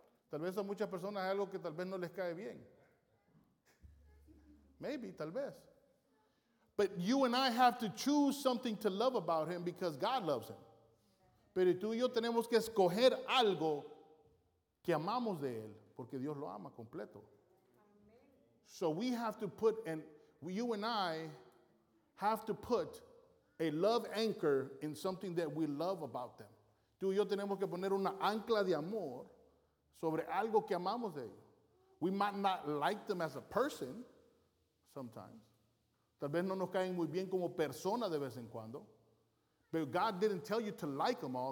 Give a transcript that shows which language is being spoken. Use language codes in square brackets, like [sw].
[es] Tal vez a muchas personas hay algo que tal vez no les cae bien. [en] Maybe, [es] tal vez. [en] But you and I have to choose something to love about him because God loves him. [es] Pero tú y yo tenemos que escoger algo que amamos de él porque Dios lo ama completo. [en] So we have to put, and you and I have to put a love anchor in something that we love about them. [es] Tú y yo tenemos que poner una ancla de amor sobre algo que amamos de ellos. [en] We might not like them as a person sometimes. [es] Tal vez no nos caen muy bien como persona de vez en cuando. [en] But God didn't tell you to like them all.